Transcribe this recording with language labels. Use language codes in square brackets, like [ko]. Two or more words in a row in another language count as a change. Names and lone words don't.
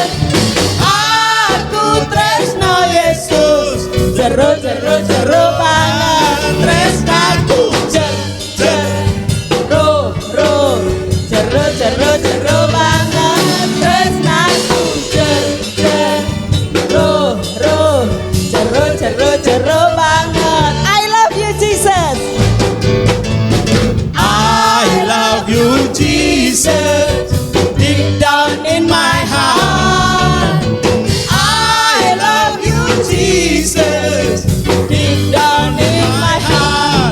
[jv] Aku tresno Yesus, jero banget. Tresnaku jero banget. Tresnaku jero banget. [en] I love you Jesus. Jesus, deep down in my heart, I love you Jesus, deep down in my heart.